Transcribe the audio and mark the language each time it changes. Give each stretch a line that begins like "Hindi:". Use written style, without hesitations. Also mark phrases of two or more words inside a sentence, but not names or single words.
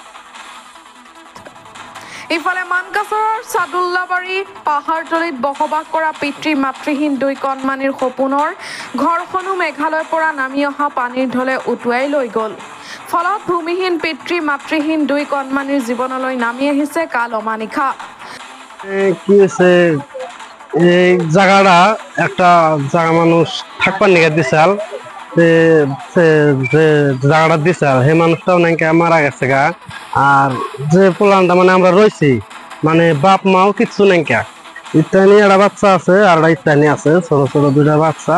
Assamese: ইফালে মানকাছৰৰ চাদুল্লাবাৰী পাহাৰতলিত বসবাস কৰা পিতৃ-মাতৃহীন দুই কণমানিৰ সপোনৰ ঘৰখনো মেঘালয়ৰ পৰা নামি অহা পানীৰ ঢলে উটুৱাই লৈ গ'ল। ফলত ভূমিহীন পিতৃ-মাতৃহীন দুই কণমানিৰ জীৱনলৈ নামি আহিছে কাল অমানিশা।
Bangla: কি হয়েছে এই জায়গাটা একটা জায়গা মানুষ থাকবার নিয়ে দিছাল, যে জায়গাটা দিছাল সেই মানুষটাও নাকি মারা গেছে গা। আর যে প্লানটা মানে আমরা রয়েছি মানে বাপ মাও কিচ্ছু নাকি, ইত্যানি একটা বাচ্চা আছে আর ইত্যানি আছে, ছোট ছোট দুইটা বাচ্চা।